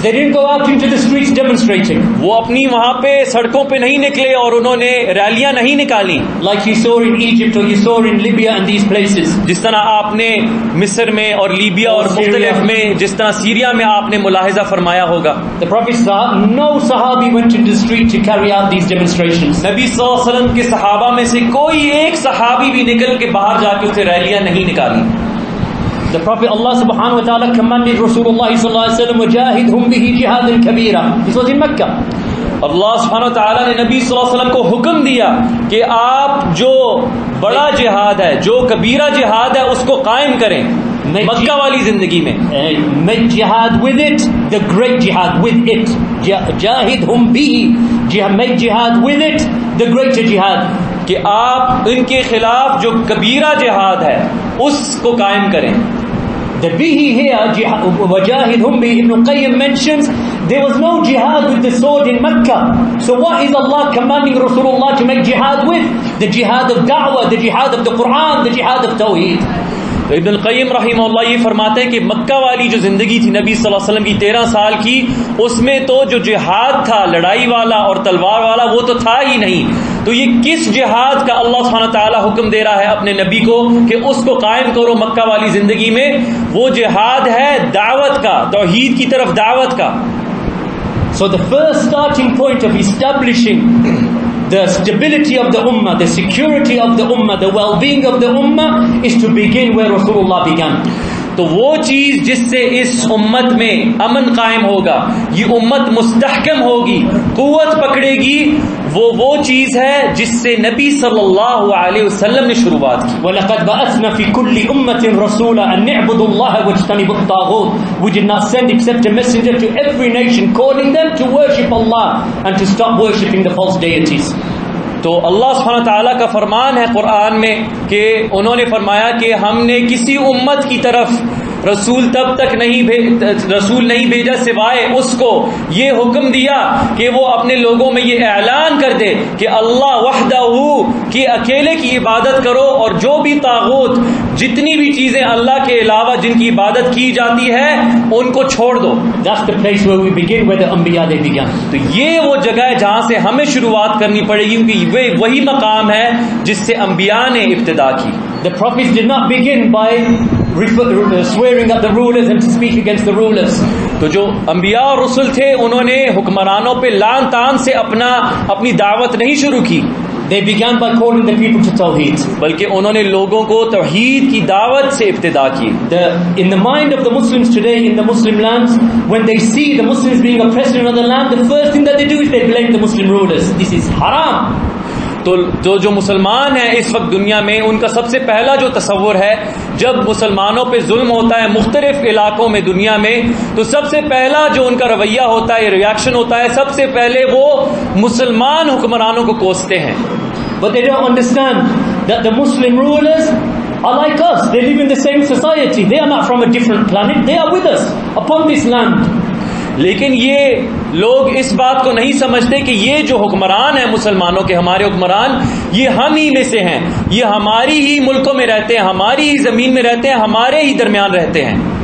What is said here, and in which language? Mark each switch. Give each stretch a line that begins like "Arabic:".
English: They didn't go out into the streets demonstrating.
Urdu: وہ اپنی وہاں پہ سڑکوں پہ نہیں نکلے اور انہوں نے ریلیاں نہیں نکالی.
English: Like you saw in Egypt or you saw in Libya and these places.
Urdu: جس طرح آپ نے مصر میں اور لیبیا اور مختلف میں، جس طرح سیریا میں آپ نے ملاحظہ فرمایا ہوگا.
English: The Prophet said, no Sahabi went to the street to carry out these demonstrations.
Urdu: نبی صلی اللہ علیہ وسلم کے صحابہ میں سے کوئی ایک صحابی بھی نکل کے باہر جا کے اسے ریلیاں نہیں نکالی.
English: The Prophet Allah subhanahu wa ta'ala commanded Rasulullah sallallahu alaihi wasallam
Arabic: وَجَاهِدْهُمْ بِهِ جِهَادًا كَبِيرًا.
English: This was in Mecca.
Urdu: اللہ سبحانہ وتعالی نے نبی صلی اللہ علیہ وسلم کو حکم دیا کہ آپ جو بڑا جہاد ہے، جو کبیرہ جہاد ہے، اس کو قائم کریں مکہ والی زندگی میں.
English: Make jihad with it, the great jihad with it.
Arabic: جَاهِدْهُمْ بِهِ,
English: make jihad with it, the greater jihad.
Urdu: کہ آپ ان کے خلاف جو کبیرہ جہاد ہے اس کو قائم کریں.
English: The bihi here,
Arabic: وَجَاهِدْهُمْ بِهِ,
English: Ibn Qayyim mentions there was no jihad with the sword in Mecca. So what is Allah commanding Rasulullah to make jihad with? The jihad of da'wah, the jihad of the Quran, the jihad of Tawheed.
Urdu: تو ابن القیم رحمہ اللہ یہ فرماتے ہیں کہ مکہ والی جو زندگی تھی نبی صلی اللہ علیہ وسلم کی 13 سال کی، اس میں تو جو جہاد تھا لڑائی والا اور تلوار والا وہ تو تھا ہی نہیں. تو یہ کس جہاد کا اللہ سبحانہ تعالیٰ حکم دے رہا ہے اپنے نبی کو کہ اس کو قائم کرو مکہ والی زندگی میں؟ وہ جہاد ہے دعوت کا، توحید کی طرف دعوت کا.
English: So the first starting point of establishing the stability of the ummah, the security of the ummah, the well-being of the ummah is to begin where Rasulullah began.
Urdu: تو وہ چیز جس سے اس امت میں امن قائم ہوگا، یہ امت مستحکم ہوگی، قوت پکڑے گی، وہ چیز ہے جس سے نبی صلی اللہ علیہ وسلم نے شروعات کی.
Arabic: وَلَقَدْ بَعَثْنَا فِي كُلِّ أُمَّةٍ رَسُولًا أَن اعْبُدُوا اللَّهَ وَاجْتَنِبُوا الطَّاغُوتَ.
English: We did not send except a messenger to every nation calling them to worship Allah and to stop worshipping the false deities.
Urdu: تو اللہ سبحانہ تعالیٰ کا فرمان ہے قرآن میں کہ انہوں نے فرمایا کہ ہم نے کسی امت کی طرف رسول تب تک نہیں بھیجا سوائے اس کو یہ حکم دیا کہ وہ اپنے لوگوں میں یہ اعلان کر دے کہ اللہ وحدہ کہ اکیلے کی عبادت کرو، اور جو بھی طاغوت جتنی بھی چیزیں اللہ کے علاوہ جن کی عبادت کی جاتی ہے ان کو چھوڑ دو.
English: That's the place where we begin, where the Anbiya they began.
Urdu: تو یہ وہ جگہ ہے جہاں سے ہمیں شروعات کرنی پڑے گی، کیونکہ وہی مقام ہے جس سے انبیاء نے ابتدا کی.
English: The prophets did not begin by swearing at the rulers and to speak against the rulers.
Urdu: تو جو انبیاء اور رسل تھے انہوں نے حکمرانوں پہ لعن طعن سے اپنی دعوت نہیں شروع کی.
English: They began by calling the people to Tawheed.
Urdu: بلکہ انہوں نے لوگوں کو توحید کی دعوت سے ابتدا کی.
English: In the mind of the Muslims today in the Muslim lands, when they see the Muslims being oppressed in another land, the first thing that they do is they blame the Muslim rulers. This is haram.
Urdu: تو جو مسلمان ہیں اس وقت دنیا میں، ان کا سب سے پہلا جو تصور ہے جب مسلمانوں پہ ظلم ہوتا ہے مختلف علاقوں میں دنیا میں، تو سب سے پہلا جو ان کا رویہ ہوتا ہے، ریاکشن ہوتا ہے، سب سے پہلے وہ مسلمان حکمرانوں کو کوستے ہیں.
English: But they don't understand that the Muslim rulers are like us. They live in the same society. They are not from a different planet. They are with us upon this land.
Urdu: لیکن یہ لوگ اس بات کو نہیں سمجھتے کہ یہ جو حکمران ہیں مسلمانوں کے، ہمارے حکمران، یہ ہم ہی میں سے ہیں، یہ ہماری ہی ملکوں میں رہتے ہیں، ہماری ہی زمین میں رہتے ہیں، ہمارے ہی درمیان رہتے ہیں.